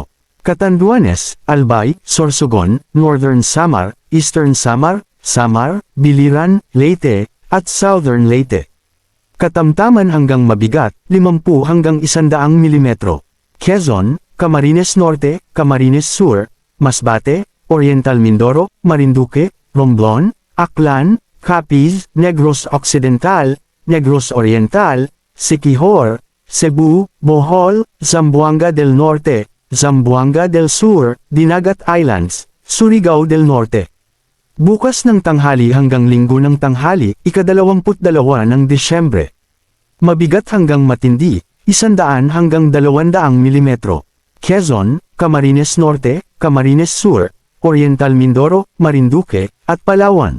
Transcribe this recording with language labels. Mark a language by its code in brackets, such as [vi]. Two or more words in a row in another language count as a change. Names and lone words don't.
[tl] Catanduanes, Albay, Sorsogon, Northern Samar, Eastern Samar, Samar, Biliran, Leyte, at Southern Leyte. Katamtaman hanggang mabigat, 50 hanggang 100 milimetro. Quezon, Camarines Norte, Camarines Sur, Masbate, Oriental Mindoro, Marinduque, Romblon, Aklan, Capiz, Negros Occidental, Negros Oriental, Siquijor, Cebu, Bohol, Zamboanga del Norte, Zamboanga del Sur, Dinagat Islands, Surigao del Norte. Bukas ng tanghali hanggang linggo ng tanghali, ika-22 ng Disyembre. Mabigat hanggang matindi, 100 hanggang 200 milimetro. Quezon, Camarines Norte, Camarines Sur, Oriental Mindoro, Marinduque, at Palawan.